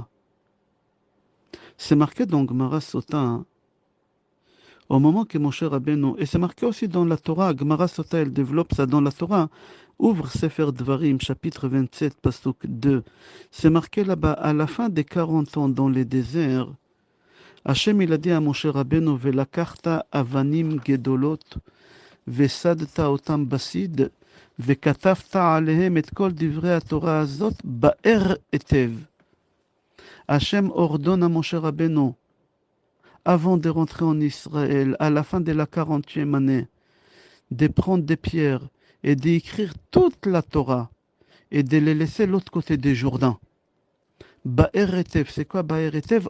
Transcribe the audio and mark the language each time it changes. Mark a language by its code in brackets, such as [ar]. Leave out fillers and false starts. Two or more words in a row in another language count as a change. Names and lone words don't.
[fr] C'est marqué dans Gemara Sota, hein, au moment que Moshe Rabbeinu, et c'est marqué aussi dans la Torah, Gemara Sota, elle développe ça dans la Torah, ouvre Sefer Dvarim, chapitre 27, pasuk 2. C'est marqué là-bas, à la fin des 40 ans dans les déserts, Hachem il a dit à Moshe Rabbeinu, [he] ולקחת אבנים גדולות, וסדת אותם בסיד, וכתבת עליהם את כל דברי התורה הזאת באר היטב. [fr] Hachem ordonne à Moshe Rabbeinu, avant de rentrer en Israël, à la fin de la 40e année, de prendre des pierres et d'écrire toute la Torah et de les laisser de l'autre côté du Jourdain. [he] באר היטב, [fr] c'est quoi [he] באר היטב?